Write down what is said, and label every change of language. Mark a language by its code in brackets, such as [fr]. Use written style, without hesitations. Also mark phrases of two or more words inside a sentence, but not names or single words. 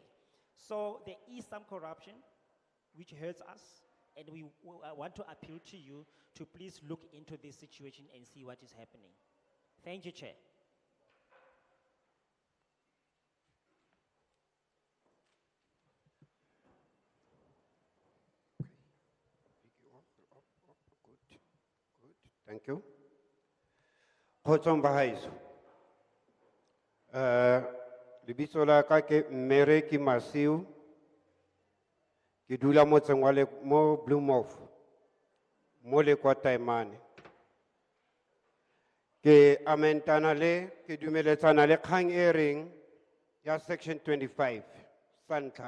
[en] So there is some corruption which hurts us, and we want to appeal to you to please look into this situation and see what is happening. Thank you, Chair. Thank you. [tn] Kgotsong bahaeso. Lebitso la ka ke Mmereki Masiu. Ke dula motseng wa mo Bloemhof. Mo le kwa Taemane. Ke amentana le ke dumeletsana le kgang e reng ya section 25 santlha.